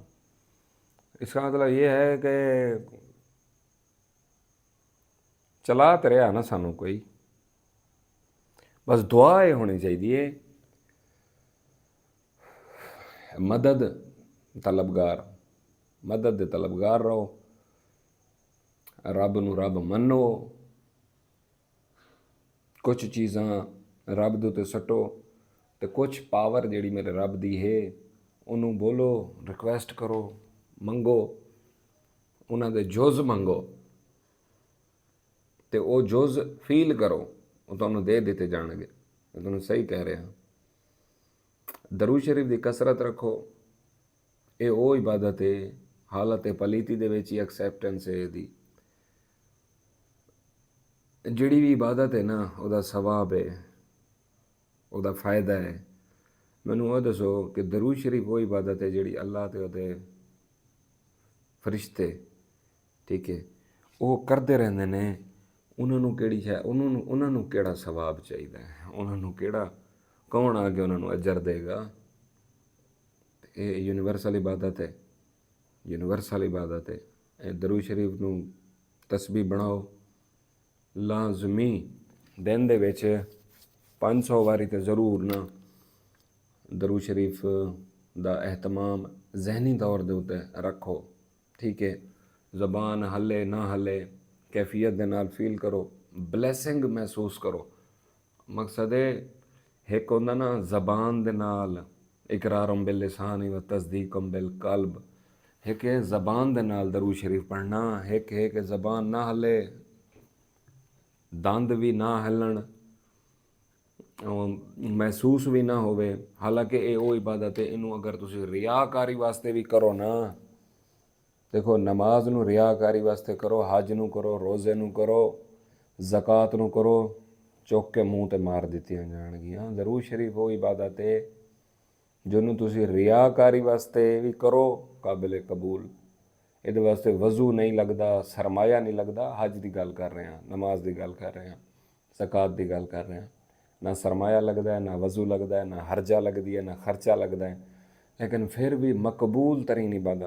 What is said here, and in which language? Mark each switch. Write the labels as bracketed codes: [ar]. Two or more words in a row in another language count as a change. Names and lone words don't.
[ur] اس کا مطلب یہ ہے کہ چلا تو رہا [pa] نا سانوں کوئی، بس دعا یہ ہونی چاہیے، مدد طلبگار، مدد دے طلبگار رہو، رب نو رب منو، کچھ چیزاں رب دے تے سٹو، تے کچھ پاور جیڑی میرے رب دی ہے انہوں بولو، ریکویسٹ کرو، منگو، انہاں دے جز منگو، تے او جز فیل کرو، وہ تمہیں دے دیتے جان گے۔ [ur] میں تمہیں صحیح کہہ رہا ہوں۔ [pa] درود شریف دی کثرت رکھو، اے او عبادت ہے حالت پلیتی دے وچ ہی ایکسیپٹنس ہے دی، جڑی بھی عبادت ہے نا او دا ثواب ہے، او دا فائدہ ہے۔ مینوں وہ دسو کہ درود شریف وہ عبادت ہے جڑی اللہ تے او دے فرشتے، ٹھیک ہے، وہ کرتے رہندے نے، انہاں نوں کیڑی ہے، انہاں نوں کیڑا ثواب چاہیدا ہے، انہاں نوں کیڑا، کون آ کے انہاں نوں اجر دے گا؟ [ur] یہ یونیورسل عبادت ہے، یونیورسل عبادت ہے۔ [pa] اے درود شریف نوں تسبیح بناؤ، لازمی دن دے وچ 500 واری تے ضرور نا درود شریف دا اہتمام ذہنی طور دے اوتے رکھو، ٹھیک ہے، زبان ہلے نہ ہلے، کیفیت دے نال فیل کرو، بلیسنگ محسوس کرو۔ مقصد ہے ایک ہوندا نا زبان دے نال [ar] اقرارم باللسان و تصدیقم بالقلب، [pa] ایک ہے زبان دے نال درود شریف پڑھنا، ایک ہے کہ زبان نہ ہلے، دند بھی نہ ہلن، محسوس بھی نہ ہوئے، حالانکہ اے او عبادت ہے۔ انہوں اگر تسی ریاکاری واسطے بھی کرو نا، دیکھو نماز نو ریاکاری واسطے کرو، حج نو کرو، روزے نو کرو، زکوٰۃ نو کرو، چوک کے منہ تے مار دیتیاں جان گیاں۔ درود شریف وہ عبادت ہے جنہوں تسی ریاکاری واسطے بھی کرو، قابل قبول، یہ واسطے وضو نہیں لگدا، سرمایہ نہیں لگدا۔ حج دی گل کر رہے ہیں، نماز دی گل کر رہے ہیں، زکوٰۃ دی گل کر رہے ہیں، نہ سرمایہ لگدا ہے، نہ وضو لگدا ہے، نہ حرجہ لگدی ہے، نہ خرچہ لگدا ہے، لیکن پھر بھی مقبول ترین عبادت۔